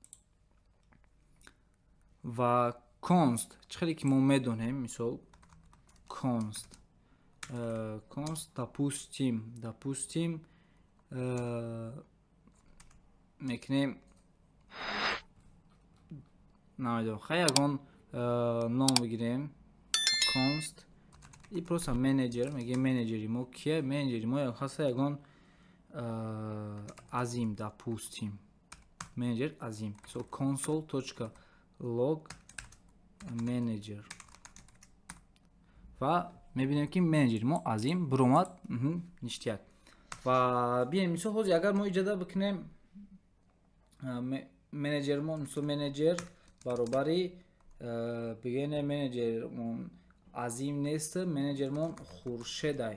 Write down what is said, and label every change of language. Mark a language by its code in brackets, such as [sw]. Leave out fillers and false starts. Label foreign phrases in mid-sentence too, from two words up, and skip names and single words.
[tg] ва const чӣ хеле ки мо медонем, мисол const допустим мекунем намедонам хай ягон ном бигирем const [ru] и просто [tg] менеджер мегем менеджери мо кия менеджери мо хаста ягон азим допустим менеджер азим so console.log менеджер ва мебинем ки менеджери мо азим буромад ништияк. ва бием мисол ҳозир агар мо иҷода бикунем менеҷермон мисол менеҷер баробари бигене менеҷермон азим нест, менеҷермон хуршедай.